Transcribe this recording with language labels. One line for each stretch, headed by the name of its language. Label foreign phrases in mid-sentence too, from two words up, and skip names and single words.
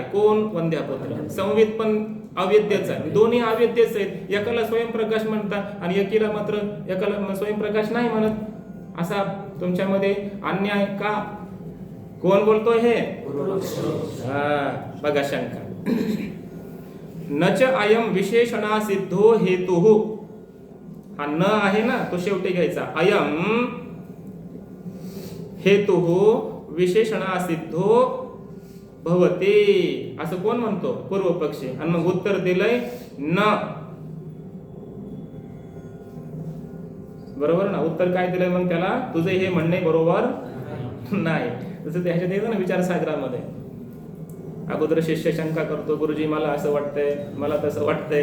Marathi: कोण? वंद्यापुत्र. संवित पण अवेद्यच आहे. दोन्ही अवेद्यच आहेत. एकाला स्वयंप्रकाश म्हणतात आणि एकाला स्वयंप्रकाश नाही म्हणत. असा तुमच्यामध्ये अन्याय का? कोण बोलतोय हे? बघा शंका.
Sanskrit: नच अयम विशेषणा सिद्धो हेतुः.
Marathi: हा न आहे ना, तो शेवटी घ्यायचा.
Sanskrit: अयम हेतुः विशेषणा सिद्धो भवते,
Marathi: असं कोण म्हणतो? पूर्व पक्षी. आणि मग उत्तर दिलंय न. बरोबर ना? उत्तर काय दिलंय मग त्याला? तुझे हे म्हणणे बरोबर नाही. तसं ते ह्याच्यात येतं ना विचारसागरामध्ये. अगोदर शिष्य शंका करतो, गुरुजी मला असं वाटतंय, मला तसं वाटतंय.